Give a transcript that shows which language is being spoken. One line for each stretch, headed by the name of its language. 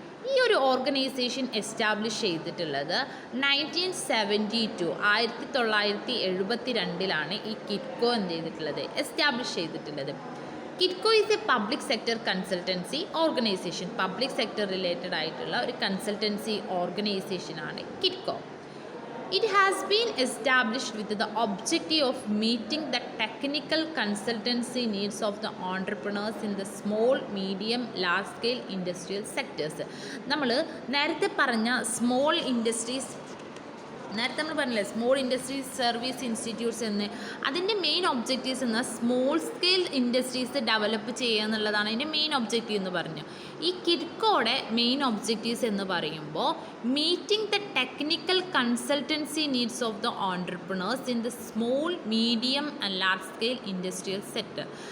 Malayalam: ഈ ഒരു organisation establish ചെയ്തിട്ടുള്ളത് 1972 1972 ഈ കിറ്റ്കോ എന്ത് ചെയ്തിട്ടുള്ളത്, എസ്റ്റാബ്ലിഷ് ചെയ്തിട്ടുള്ളത്.
English: KITCO is a public sector consultancy organisation.
Malayalam: Public sector related ആയിട്ടുള്ള ഒരു consultancy ഓർഗനൈസേഷനാണ് Kitco.
English: It has been established with the objective of meeting the technical consultancy needs of the entrepreneurs in the small, medium, large scale industrial sectors.
Malayalam: നമ്മൾ നേരത്തെ പറഞ്ഞ small industries, നേരത്തെ നമ്മൾ പറഞ്ഞില്ലേ small industries service institutes എന്ന്, അതിൻ്റെ main objectives എന്ന small scale industries develop ചെയ്യുക എന്നുള്ളതാണ് അതിൻ്റെ മെയിൻ ഒബ്ജക്റ്റീവ് എന്ന് പറഞ്ഞു. ഈ കിറ്റ്കോയുടെ മെയിൻ ഒബ്ജക്റ്റീവ്സ് എന്ന് പറയുമ്പോൾ
English: Meeting the technical consultancy needs of the entrepreneurs in the small, medium and large scale industrial sector.